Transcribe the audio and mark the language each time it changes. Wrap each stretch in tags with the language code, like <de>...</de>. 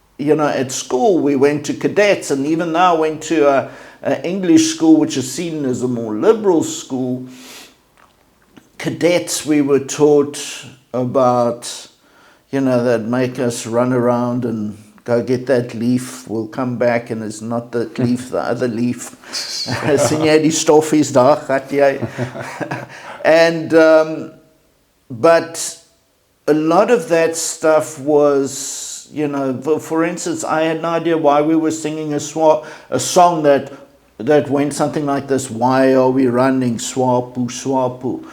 <en>at school we went to cadets, and even though I went to an English school, which is seen as a more liberal school, cadets, we were taught about, they'd make us run around and go get that leaf, we'll come back and it's not that leaf, the other leaf.</en> <af>Sien jy die stoffies daar, gat jy?</af> <en>And, but a lot of that stuff was, for instance, I had no idea why we were singing a song that went something like this: why are we running, swapu, swapu?</en>